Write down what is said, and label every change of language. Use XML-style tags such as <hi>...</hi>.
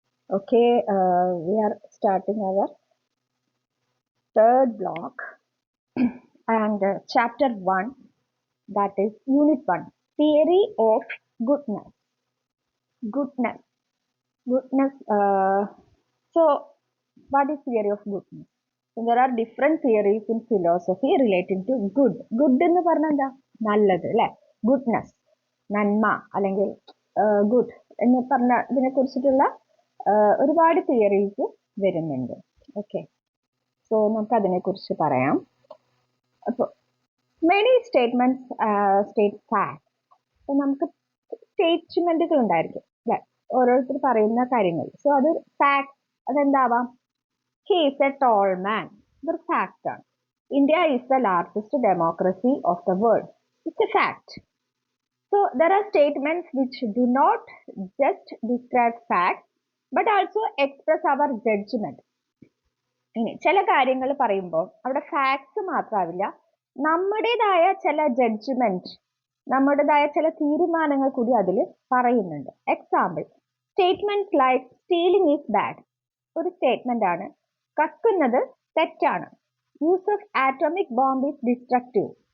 <en>Okay, we are starting our third block and chapter 1, that is unit 1, theory of goodness. Goodness. Goodness. So, what is theory of goodness? So, there are different theories in philosophy relating to good.</en> <ml>Good എന്ന് പറഞ്ഞാൽ എന്താ? നല്ലത് അല്ലേ? Goodness. നന്മ അല്ലെങ്കിൽ good എന്ന് പറഞ്ഞ ഇതിനെ കുറിച്ചിട്ടുള്ള ഒരുപാട് തിയറീസ് വരുന്നുണ്ട്. ഓക്കെ, സോ നമുക്ക് അതിനെക്കുറിച്ച് പറയാം. അപ്പോൾ</ml> <en>Many statements state fact.</en> <ml>അപ്പോൾ നമുക്ക് സ്റ്റേറ്റ്മെന്റുകൾ ഉണ്ടായിരിക്കും അല്ലെ, ഓരോരുത്തർ പറയുന്ന കാര്യങ്ങൾ.</ml> <en>So അത് fact.</en> <ml>അതെന്താവാം?</ml> <en>He is a tall man.</en> <ml>ഇതൊരു ഫാക്ട് ആണ്.</ml> <en>India is the largest democracy of the world. It's a fact. So there are statements which do not just describe facts but also express our judgment.</en> <ml>ഇനി ചില കാര്യങ്ങൾ പറയുമ്പോൾ അവിടെ facts മാത്രമാവില്ല, നമ്മുടേതായ ചില judgement, നമ്മുടേതായ ചില തീരുമാനങ്ങൾ കൂടി അതിൽ പറയുന്നുണ്ട്.</ml> <en>Example, statements like stealing is bad.</en> <ml>ഒരു സ്റ്റേറ്റ്മെന്റ് ആണ്. കക്കുന്നത് തെറ്റാണ്.</ml> <en>Use of atomic bomb is destructive.</en>